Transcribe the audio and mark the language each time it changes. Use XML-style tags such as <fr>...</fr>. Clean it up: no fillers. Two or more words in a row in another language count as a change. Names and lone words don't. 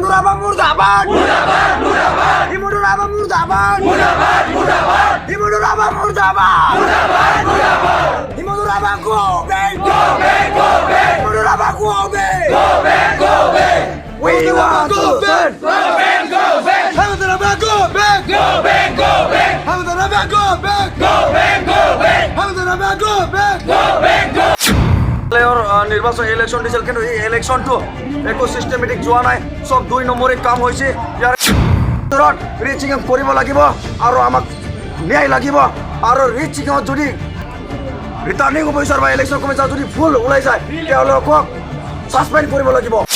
<hi>Raba Murdabat! Imudu Raba Murdabat!</hi> <en>Imudu Raba Murdabat! Imudu Raba go back! Imudu Raba go back! We want to turn! Hamza Raba go back! Hamza Raba go back! Hamza Raba go back!</en> <as>নির্বাচন ইলেকশন দিছিল কিন্তু এই ইলেকশনটো একো সিস্টেমেটিক যোৱা নাই সব 2 নম্বরে কাম হৈছে ইয়াৰ ভিতৰত ৰিচিং কৰিব লাগিব আৰু আমাক ন্যায় লাগিব আৰু ৰিচিং যদি</as> <en>returning officer</en> <as>বা</as> <en>election commissioner</en> <as>যদি ফুল ওলাই যায় তেওঁলোকক সাসপেন্ড কৰিব লাগিব</as>